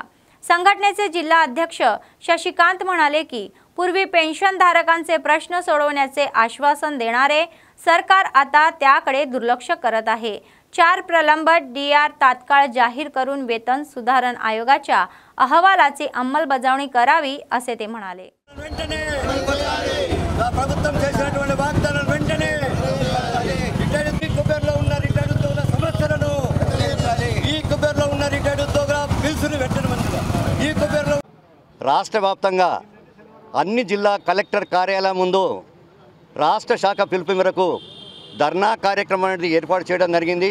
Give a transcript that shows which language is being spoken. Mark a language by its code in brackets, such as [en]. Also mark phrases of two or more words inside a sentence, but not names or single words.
[mr] संघटनेचे जिल्हा अध्यक्ष शशिकांत म्हणाले की पूर्वी पेन्शनधारकांचे प्रश्न सोडवण्याचे आश्वासन देणारे सरकार आता त्याकडे दुर्लक्ष करत आहे। 4 प्रलंबित डीआर तात्काळ जाहीर करून वेतन सुधारण आयोगाच्या अहवालाची अंमलबजावणी करावी असे ते म्हणाले। [te] రాష్ట్ర వ్యాప్తంగా అన్ని జిల్లా కలెక్టర్ కార్యాలయం ముందు రాష్ట్ర శాఖ పిలుపు మేరకు ధర్నా కార్యక్రమం అనేది ఏర్పాటు చేయడం జరిగింది।